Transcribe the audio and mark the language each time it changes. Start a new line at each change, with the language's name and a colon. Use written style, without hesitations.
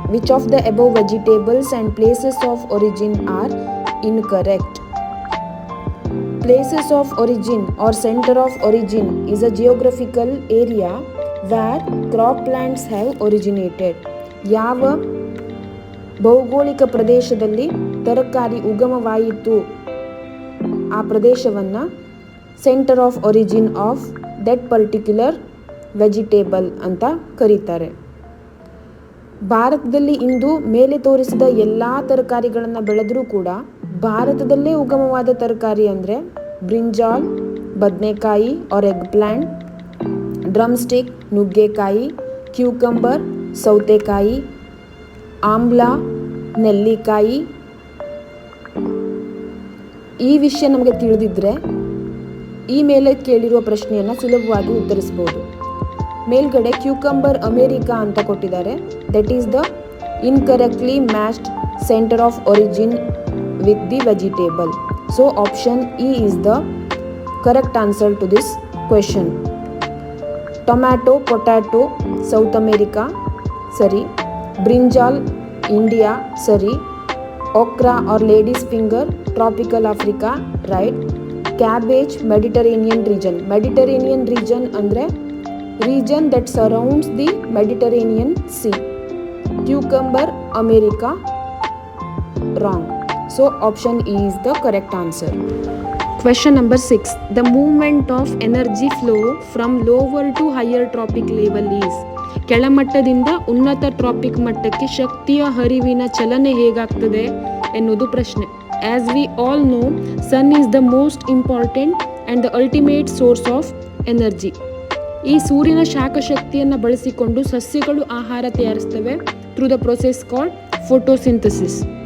English: Which of the above vegetables and places of origin are incorrect? Places of origin or center of origin is a geographical area where croplands have originated.
Kannada: ಯಾವ ಭೌಗೋಳಿಕ ಪ್ರದೇಶದಲ್ಲಿ ತರಕಾರಿ ಉಗಮವಾಯಿತು ಆ ಪ್ರದೇಶವನ್ನು
English: centre of origin of that particular vegetable
Kannada: ಅಂತ ಕರೀತಾರೆ. ಭಾರತದಲ್ಲಿ ಇಂದು ಮೇಲೆ ತೋರಿಸಿದ ಎಲ್ಲ ತರಕಾರಿಗಳನ್ನು ಬೆಳೆದರೂ ಕೂಡ ಭಾರತದಲ್ಲೇ ಉಗಮವಾದ ತರಕಾರಿ ಅಂದರೆ ಬ್ರಿಂಜಾಲ್ ಬದನೆಕಾಯಿ ಆರ್ ಎಗ್ ಪ್ಲ್ಯಾಂಟ್, ಡ್ರಮ್ಸ್ಟಿಕ್ ನುಗ್ಗೆಕಾಯಿ, ಕ್ಯೂಕಂಬರ್ ಸೌತೆಕಾಯಿ, ಆಮ್ಲ ನೆಲ್ಲಿಕಾಯಿ. ಈ ವಿಷಯ ನಮಗೆ ತಿಳಿದಿದ್ದರೆ ಈ ಮೇಲೆ ಕೇಳಿರುವ ಪ್ರಶ್ನೆಯನ್ನು ಸುಲಭವಾಗಿ ಉತ್ತರಿಸಬಹುದು. ಮೇಲ್ಗಡೆ ಕ್ಯೂಕಂಬರ್ ಅಮೇರಿಕಾ ಅಂತ ಕೊಟ್ಟಿದ್ದಾರೆ.
English: That is the incorrectly matched centre of origin with the vegetable. So option E is the correct answer to this question. Tomato potato South America ಸರಿ, brinjal India ಸರಿ, okra or lady's finger tropical Africa right, cabbage Mediterranean region. Mediterranean region ಅಂದರೆ region that surrounds the Mediterranean Sea. Cucumber America wrong. So option E is the correct answer. Question number 6. The movement of energy flow from lower to higher tropic level is.
Kannada: ಕೆಳಮಟ್ಟದಿಂದ ಉನ್ನತ traffic ಮಟ್ಟಕ್ಕೆ ಶಕ್ತಿಯ ಹರಿವಿನ ಚಲನೆ ಹೇಗಾಗ್ತದೆ ಎನ್ನುವುದು ಪ್ರಶ್ನೆ.
English: As we all know, sun is the most important and the ultimate source of energy.
Kannada: ಈ ಸೂರ್ಯನ ಶಾಖಶಕ್ತಿಯನ್ನು ಬಳಸಿಕೊಂಡು ಸಸ್ಯಗಳು ಆಹಾರ ತಯಾರಿಸ್ತವೆ
English: Through the process called photosynthesis.